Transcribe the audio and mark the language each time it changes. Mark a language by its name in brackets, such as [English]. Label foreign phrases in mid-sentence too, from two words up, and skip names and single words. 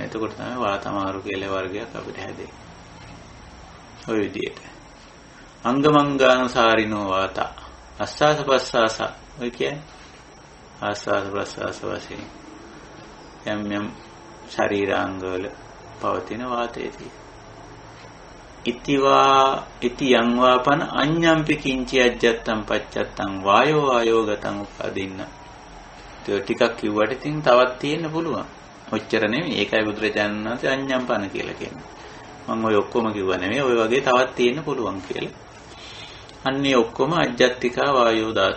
[Sinhala] එතකොට තමයි වාතමාරු කියලා වර්ගයක් අපිට හැදෙන්නේ. ඔය විදිහට. [Pali] අංගමංගානුසාරිනෝ වාතා. [Sinhala] අස්වාස ප්‍රස්වාස. ඔය කියන්නේ ආස්වාස ප්‍රස්වාස වශයෙන් යම් ශරීරාංගවල පවතින වාතයේ තියෙන. [Pali] ඉති යංවාපන අඤ්ඤම්පි කිංචි අජ්ජත්තං පච්චත්තං වායෝ ගතං උපදින්න. [Sinhala] ඒක ටිකක් කිව්වට ඉතින් තවත් තියෙන්න පුළුවන්. ඔච්චර නෙමෙයි. ඒකයි බුදුරජාණන් වහන්සේ අඤ්ඤම්පන කියලා කියන්නේ. මම ඔය ඔක්කොම කිව්වා නෙමෙයි. ඔය වගේ තවත් තියෙන්න පුළුවන් කියලා. අන්නේ ඔක්කොම [Pali] අජ්ජත්තිකා වායෝ ධාතු.